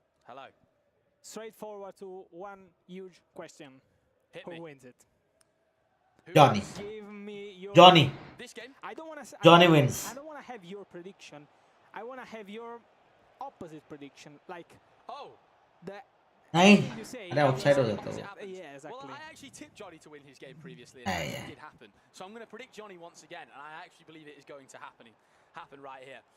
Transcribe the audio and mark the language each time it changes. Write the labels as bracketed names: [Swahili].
[English] Hello. Straightforward to one huge question. Who wins it? Johnny. Give me your Johnny. This game? I don't want to Johnny wins. I don't want to have your prediction. I want to have your opposite prediction. Like the [Hindi] नहीं, अरे outside हो जाता है। [English] Yeah, exactly. Well, I actually tipped Johnny to win his game previously, and it did happen. So I'm going to predict Johnny once again, and I actually believe it is going to happen right here.